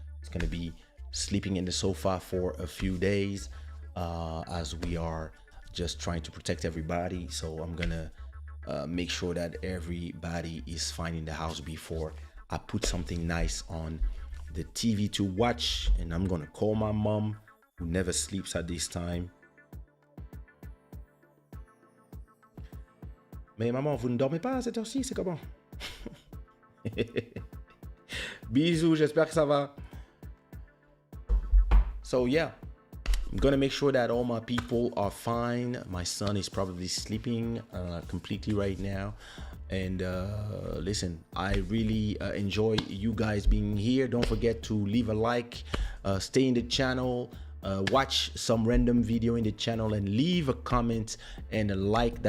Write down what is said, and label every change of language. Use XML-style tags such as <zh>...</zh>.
<en>It's gonna be sleeping in the sofa for a few days, as we are just trying to protect everybody. So I'm gonna make sure that everybody is fine in the house before I put something nice on the TV to watch. And I'm gonna call my mom, who never sleeps at this time.</en> <fr>Mais maman, vous ne dormez pas à cette heure-ci, c'est comment? Bisous, j'espère que ça va.</fr> <en>So yeah, I'm gonna make sure that all my people are fine. My son is probably sleeping completely right now. And listen, I really enjoy you guys being here. Don't forget to leave a like, stay in the channel, watch some random video in the channel, and leave a comment and a like.</en>